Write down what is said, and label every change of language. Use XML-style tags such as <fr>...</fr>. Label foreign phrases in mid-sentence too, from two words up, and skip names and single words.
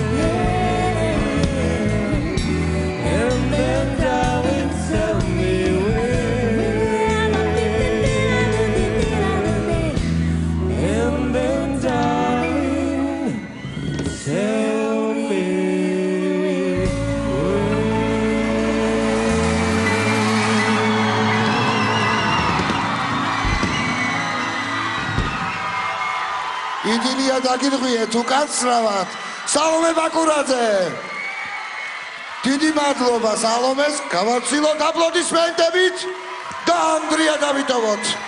<en>And then darling, tell me when. And then darling, tell me</en> <ka>იდილია დაგირღვიეთ უკაცრავად სალომე ბაკურაძე. დიდი მადლობა სალომეს, გავაცილოთ აპლოდისმენტებით და ანდრია დავიტოვოთ.</ka>